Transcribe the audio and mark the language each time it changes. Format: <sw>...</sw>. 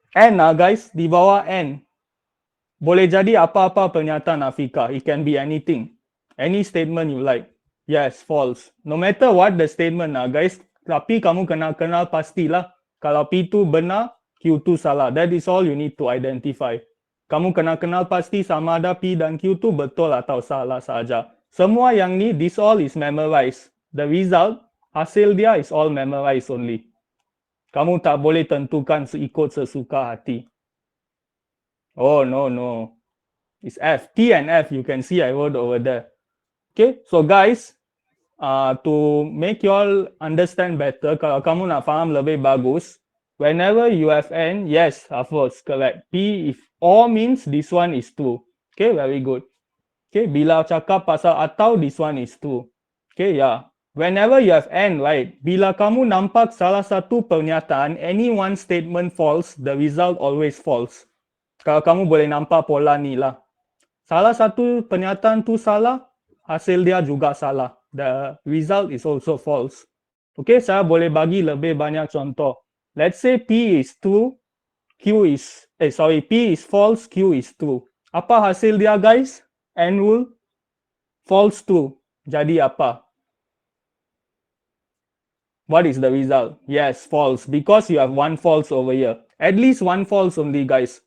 <ms>N guys, di bawah N. Boleh jadi apa-apa pernyataan Afika.</ms> <en>It can be anything. Any statement you like. Yes, false. No matter what the statement guys.</en> <ms>Tapi kamu kena kenal pastilah. Kalau P2 benar, Q2 salah.</ms> <en>That is all you need to identify.</en> <ms>Kamu kena kenal pasti sama ada P dan Q2 betul atau salah saja. Semua yang ni,</ms> <en>this all is memorized. The result,</en> <ms>hasil dia</ms> <en>is all memorized only.</en> <ms>Kamu tak boleh tentukan ikut sesuka hati.</ms> <en>Oh, no. It's F. T and F, you can see I wrote over there. Okay, so guys, to make you all understand better,</en> <ms>kalau kamu nak faham lebih bagus,</ms> <en>whenever you have N, yes, of course, correct. P, if or means this one is true. Okay, very good. Okay,</en> <ms>bila cakap pasal atau,</ms> <en>this one is true. Okay, yeah. Whenever you have N, right,</en> <ms>bila kamu nampak salah satu pernyataan,</ms> <en>any one statement false, the result always false.</en> <ms>Kalau kamu boleh nampak pola ni lah. Salah satu pernyataan tu salah, hasil dia juga salah.</ms> <en>The result is also false.</en> <ms>Okay, saya boleh bagi lebih banyak contoh.</ms> <en>Let's say P is true, P is false, Q is true.</en> <ms>Apa hasil dia guys? N rule,</ms> <en>false true.</en> <ms>Jadi apa?</ms> <en>What is the result? Yes, false. Because you have one false over here. At least one false only, guys.</en>